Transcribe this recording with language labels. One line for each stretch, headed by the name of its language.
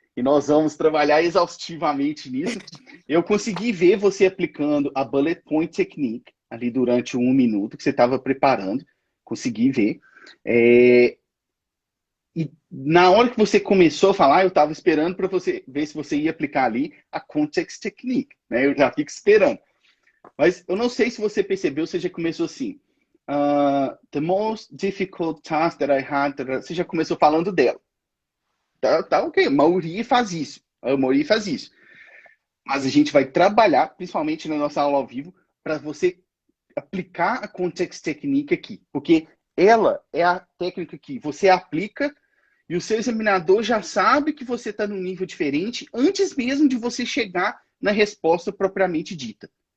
Portuguese: E nós vamos trabalhar exaustivamente nisso. Eu consegui ver você aplicando a Bullet Point Technique ali durante 1 minuto que você estava preparando. Consegui ver. E na hora que você começou a falar, eu estava esperando para você ver se você ia aplicar ali a Context Technique, né? Eu já fico esperando. Mas eu não sei se você percebeu, você já começou assim.
English: The most difficult task that I had.
Portuguese: Você já começou falando dela. Tá ok, a maioria faz isso. A maioria faz isso. Mas a gente vai trabalhar, principalmente na nossa aula ao vivo, para você aplicar a Context Technique aqui. Porque ela é a técnica que você aplica e o seu examinador já sabe que você está num nível diferente antes mesmo de você chegar na resposta propriamente dita.